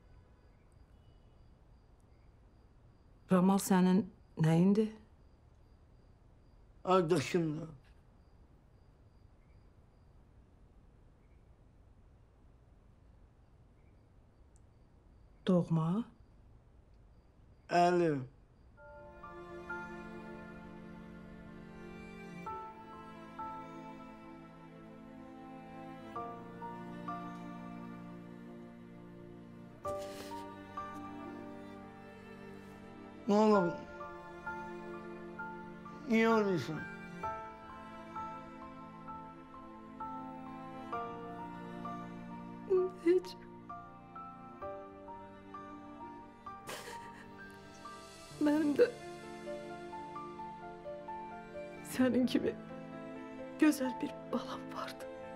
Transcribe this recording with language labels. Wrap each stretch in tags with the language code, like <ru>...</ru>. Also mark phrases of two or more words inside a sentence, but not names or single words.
<az>Ramal sənin nəyindi? Qardaşımdır. Doğma. Əli.</az> <tr>Ne oldu? Niye öylesin? Hiç. Benim de senin gibi güzel bir balam vardı.</tr>